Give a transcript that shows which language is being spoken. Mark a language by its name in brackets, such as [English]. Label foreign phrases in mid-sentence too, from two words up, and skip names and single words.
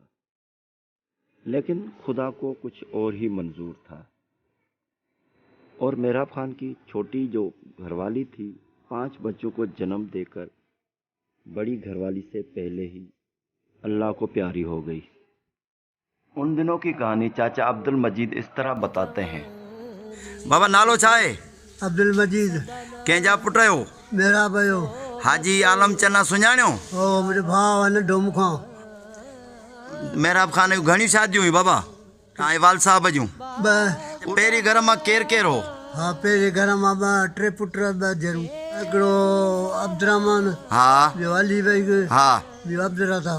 [Urdu] لیکن خدا کو کچھ اور ہی منظور تھا، اور میراب خان کی چھوٹی جو گھر والی تھی 5 بچوں کو جنم دے کر بڑی گھر والی سے پہلے ہی اللہ کو پیاری ہو گئی. ان دنوں کی کہانی چاچا عبد المجید اس طرح بتاتے ہیں. [Sindhi] بابا نالو چھائے؟ عبد المجید. کنجا پٹ ہو؟ میرا بھائیو. حاجی عالم چنا سنجاणियो؟ او میرے بھاؤ نے ڈوم کھاں. میراب خان جूं घणियूं शादियूं हुयूं बाबा तव्हां वाल साहब जूं? पहिरीं घर मां केरु केरु हो? हा पहिरें घर मां टे पुट जरूं. हिकिड़ो अब्दुरहमान. हा. ॿियो अली भाई. हा. ॿियो अब्दुल